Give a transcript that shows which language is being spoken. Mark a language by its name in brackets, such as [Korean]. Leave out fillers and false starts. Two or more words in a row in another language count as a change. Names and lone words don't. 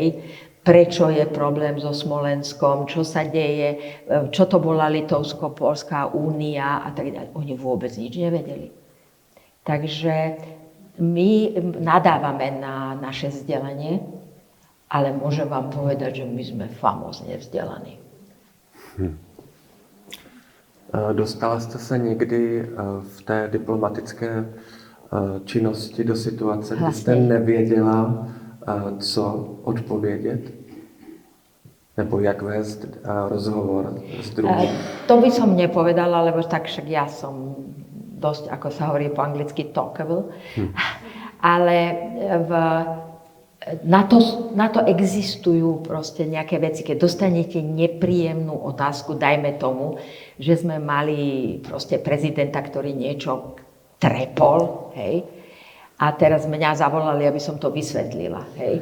[Slovak] Prečo je problém so Smolenskom, čo sa deje, čo to bola Litovsko-Poľská únia a tak ďalej. Oni vôbec nič nevedeli. Takže my nadávame na naše vzdelanie, ale môžem vám povedať, že my sme famózne vzdelaní. [Czech] Dostala jste se někdy v té diplomatické činnosti do situace, kdy jste nevěděla, co odpovědět? Nebo jak vést rozhovor s druhým? [Slovak] To by som nepovedala, lebo tak však ja som dosť, ako sa hovorí po anglicky, talkable. Ale na to existujú proste nejaké veci. Keď dostanete nepríjemnú otázku, dajme tomu, že sme mali proste prezidenta, ktorý niečo trepol, hej, a teraz mňa zavolali, aby som to vysvetlila, hej.